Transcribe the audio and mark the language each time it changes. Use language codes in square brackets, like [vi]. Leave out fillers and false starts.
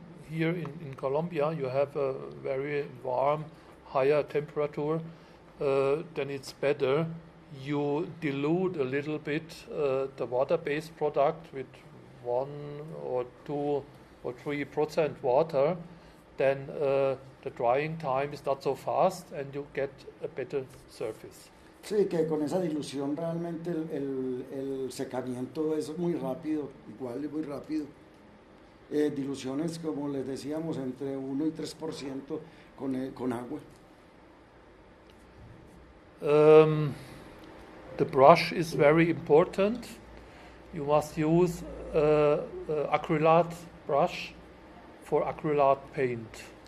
[en] Here in Colombia, you have a very warm, higher temperature, then it's better. You dilute a little bit the water-based product with 1 or 2 or 3% water, then the drying time is not so fast and you get a better surface. [es] Sí, que con esa dilución realmente el secamiento es muy rápido, igual es muy rápido. Diluciones, como les decíamos, entre 1 y 3% con agua. [en] The brush is very important. You must use acrylate brush for acrylate paint.